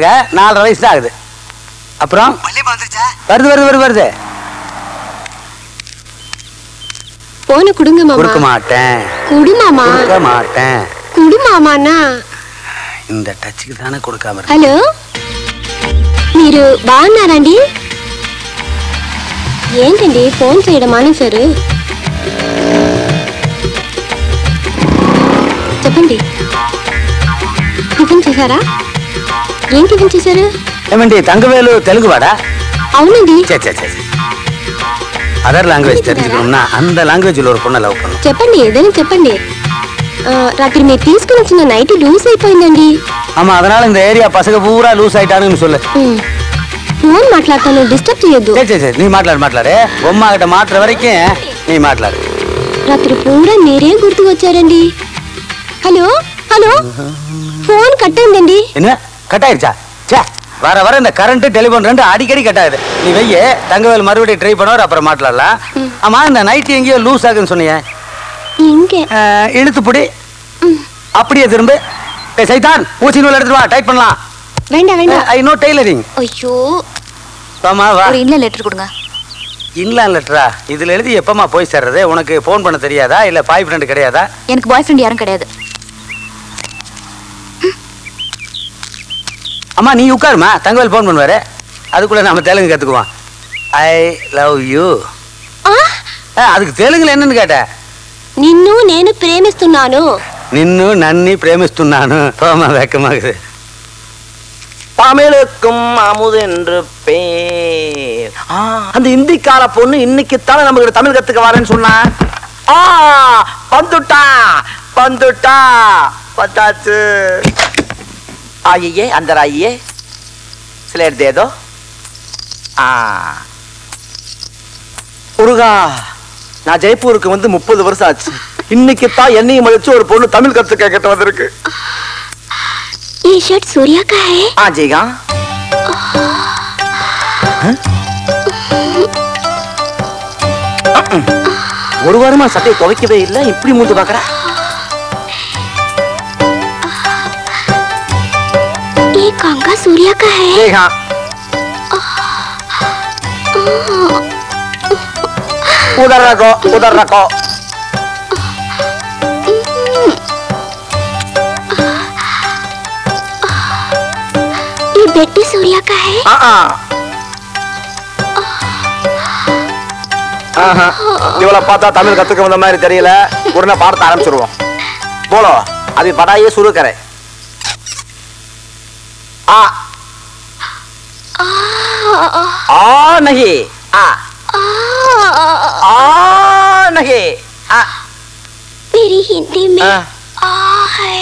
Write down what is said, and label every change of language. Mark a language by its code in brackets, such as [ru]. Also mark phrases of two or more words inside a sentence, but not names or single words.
[ta] 4.5 வயசு தான் ஆகுது. அப்புறம் வள்ளியம்மா வந்துருச்சா? வருது. போன குடுங்க மாமா. கொடுக்க மாட்டேன். குடு மாமா. கொடுக்க மாட்டேன். குடு மாமானா இந்த டச்சுக்கு தானே கொடுக்காம. [te] హలో, మీరు బాగున్నారండి? ఏంటండి ఫోన్ చేయడం మానేశారు? చెప్పండి. టిఫిన్ చేశారా? ఏం టిఫిన్ చేశారు? ఏమండి తంగవేలు తెలుగువాడా? అవునండి. [en] other language [ta] தெரிஞ்சுக்கணும்னா அந்த லாங்குவேஜ்ல ஒரு பொண்ணை லவ் பண்ணணும். [te] చెప్పండి, ఏదైనా చెప్పండి. రాత్రి మీరు తీసుకుని వచ్చిన [en] night loose [te] అయిపోయిందండి. [ta] ஆமா, அதனால இந்த ஏரியா பசங்க பூரா லூஸ் ஆயிட்டானுன்னு சொல்லு. [te] ఫోన్ మాట్లాడతాను, డిస్టర్బ్ చేయొద్దు. సరే నీ మాట్లాడు బొమ్మ గిட்ட మాట్ల వరకే నీ మాట్లాడు. రాత్రి పూరా మీరే గుర్తుకు వచ్చారండి. హలో హలో, [en] phone cut [te] అయిందండి. [ta] என்ன கட் ஆயிருச்சா? சே, வர இந்த [en] current telephone [ta] ரெண்டு அடிக்கடி கட் ஆகுது. நீ வெய்ய தங்கவேல் மறுபடியும் ட்ரை பண்ணுவார், அப்புறம் மாட்டலாம். ஆமா, இந்த நைட் எங்கேயோ லூஸ் ஆகுதுன்னு சொன்னீங்க. இங்க இழுத்து புடி, அப்படியே திரும்ப. சைதான், ஊசி நூல் எடுத்துட்டு வா, டைட் பண்ணலாம். வேண்டாம். [en] I know tailoring. [ta] ஐயோ, வாமா வா. ஒரு [en] inland letter [ta] கொடுங்க. [en] inland letter? [ta] இதுல எழுதி எப்பமா போய் சேர்றது? உனக்கு ஃபோன் பண்ண தெரியாதா, இல்ல [en] boy friend [ta] கிடையாதா? எனக்கு [en] boy friend [ta] யாரும் கிடையாது. அம்மா நீ உட்காருமா, தங்கவேல் ஃபோன் பண்ணுவாரு. அதுக்குள்ள நம்ம தெலுங்கு கத்துக்குவோம். [en] I love you. [ta] அதுக்கு தெலுங்குல என்னன்னு கேட்ட? నిన్ను నేను ప్రేమిస్తున్నాను. నిన్ను నన్ని ప్రేమిస్తున్నాను. போமா, வெக்கமாகுது. தமிழுக்கும் அமுது என்று பேர். அந்த இந்திக்கார பொண்ணு இன்னைக்குத்தானே நமக்கு தமிழ் கத்துக்க வரேன்னு சொன்னா. வந்துட்டா பத்தாச்சு. [hi] आइए अंदर आइए, स्लेट दे दो. [ta] முருகா, நான் ஜெய்ப்பூருக்கு வந்து 30 வருஷம் ஆச்சு. இன்னைக்கு தான் என்னையும் மதிச்சு ஒரு பொண்ணு தமிழ் கத்துக்க கிட்ட வந்திருக்கு. [hi] ये शर्ट सूर्या का है? हाँ जी हाँ. [ta] ஒரு வாரமா சட்டையை துவைக்கவே இல்லை, இப்படி மூந்து பாக்குற. [hi] ये कंगा सूर्या का है? जी हाँ. उधर रखो. ये बेटी सूर्या का है? [ta] இவளை பார்த்தா தமிழ் கத்துக்க வந்த மாதிரி தெரியல. உடனே பாடத்தை ஆரம்பிச்சிருவோம். போலோ, [hi] अभी पढ़ाई शुरू करें. नहीं नहीं. मेरी हिंदी में आ है.